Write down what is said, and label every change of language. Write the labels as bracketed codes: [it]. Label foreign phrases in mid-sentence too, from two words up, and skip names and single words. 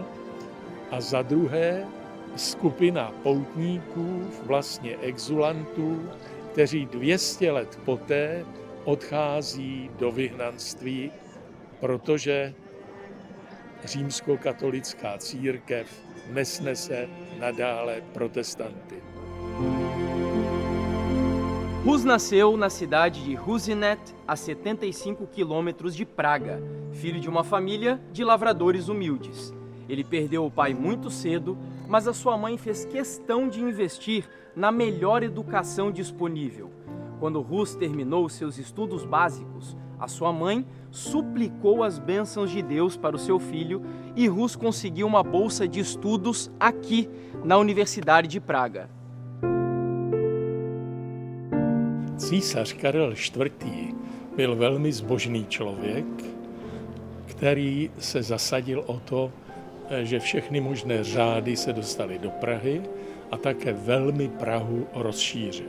[cs] A za druhé skupina poutníků, vlastně exulantů, kteří 200 let poté odchází do vyhnanství, protože římskokatolická církev nesnese nadále protestanty. [pt] Hus nasceu na cidade de Husinec, a 75 quilômetros de Praga, filho de uma família de lavradores humildes. Ele perdeu o pai muito cedo, mas a sua mãe fez questão de investir na melhor educação disponível. Quando Hus terminou seus estudos básicos, a sua mãe suplicou as bênçãos de Deus para o seu filho e Hus conseguiu uma bolsa de estudos aqui, na Universidade de Praga. [cs] Císař Karel IV. Byl velmi zbožný člověk, který se zasadil o to, že všechny možné řády se dostaly do Prahy a také velmi Prahu rozšířil.